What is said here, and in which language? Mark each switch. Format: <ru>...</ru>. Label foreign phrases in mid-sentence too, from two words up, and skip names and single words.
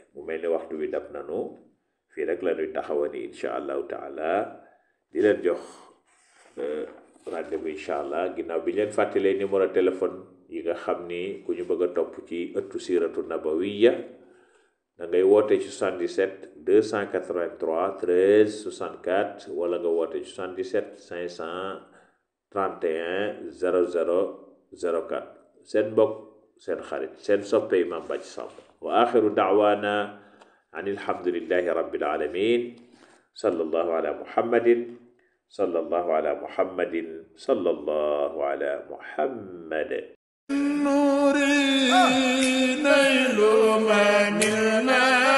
<wo>mu mel ni waxtu wi dab nanu fii rek la ñuy taxawani</wo> <ar>إن شاء الله تعالى</ar> <wo>di leen jox rendez-vous</wo> <ar>إن شاء الله</ar> <wo>ginnaaw bi leen fàttalee</wo> <fr>numéro téléphone</fr> <wo>yi nga xam ni ku ñu bëgg a topp ci ëttu</wo> <ar>سيرة نبوية</ar> <wo>da ngay woote ci 77 283 13 64 wala nga woote ci 77 531 00 04. seen mbokk seen xarit seen soppe Imam Bathie Samb</wo> <ar>وآخر دعوانا أن الحمد لله رب العالمين صلى الله على محمد صلى الله على محمد صلى الله على محمد. نوري نيل من</ar>